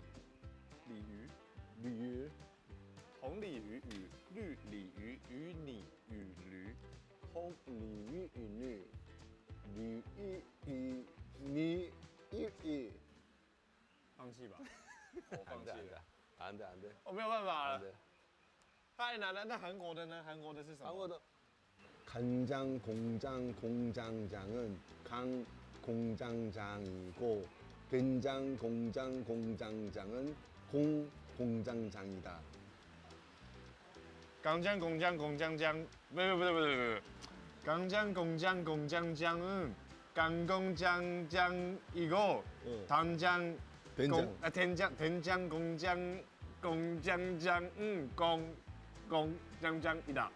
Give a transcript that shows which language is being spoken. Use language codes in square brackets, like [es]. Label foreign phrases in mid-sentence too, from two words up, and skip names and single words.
[zh] 鲤鱼。鲤鱼，红鲤鱼与绿鲤鱼与你与驴，红鲤鱼与你，鲤鱼与你与。放弃吧，我放弃了， [ko] 안 돼. [zh] 我没有办法 [ko] 안 [zh] 了 [ko] 돼. 。 [zh] 太难了，那韩国的呢？韩国的是什么？ [ko] 한국어도 간장 공장 공장장은 강 공장장이고 된장 공장 공장장은 공 공장장이다. 港江公江公江江，不是，港江公江公江江，港公江江一个，糖江天江公江公江江，公江江一打，